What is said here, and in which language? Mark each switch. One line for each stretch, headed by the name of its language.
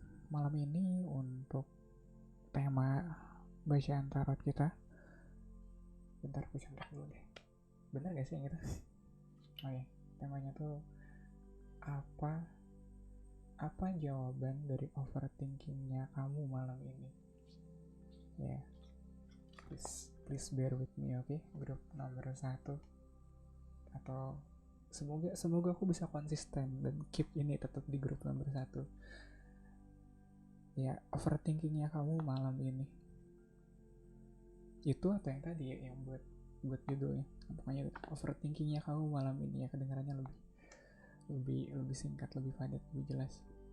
Indonesian: Malam ini untuk tema bacaan tarot kita, bentar aku contoh dulu deh, bener gak sih yang itu? Oh ya, temanya tuh apa jawaban dari overthinkingnya kamu malam ini.
English: Ya, please bear with me, oke?
Indonesian: Grup nomor 1, atau semoga aku bisa konsisten dan keep ini tetap di grup nomor 1. Ya, overthinkingnya kamu malam ini itu atau yang tadi ya, yang buat judulnya, pokoknya overthinkingnya kamu malam ini ya, kedengarannya lebih singkat, lebih padat, lebih jelas.